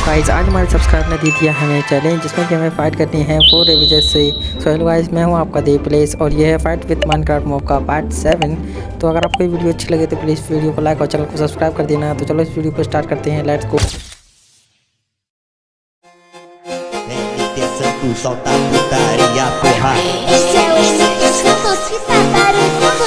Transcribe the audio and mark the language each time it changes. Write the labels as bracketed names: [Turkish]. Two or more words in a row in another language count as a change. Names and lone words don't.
[Hindi] गाइस, आज हमारे सब्सक्राइबर ने दे दिया हमें चैलेंज जिसमें कि हमें फाइट करनी है 4 रिवेजेस से। सो [English] hello guys, [Hindi] मैं हूं आपका देव प्लेस और ये है [English] fight with Minecraft mob [Hindi] का पार्ट 7। तो अगर आपको ये वीडियो अच्छी लगे तो प्लीज़ वीडियो को लाइक और चैनल को सब्सक्राइब कर देना। तो चलो इस वीडियो को स्टार्ट करते हैं, [English] let's go. [Portuguese] Santo solta a putaria, porra. Esse é o Santos que tá barulho.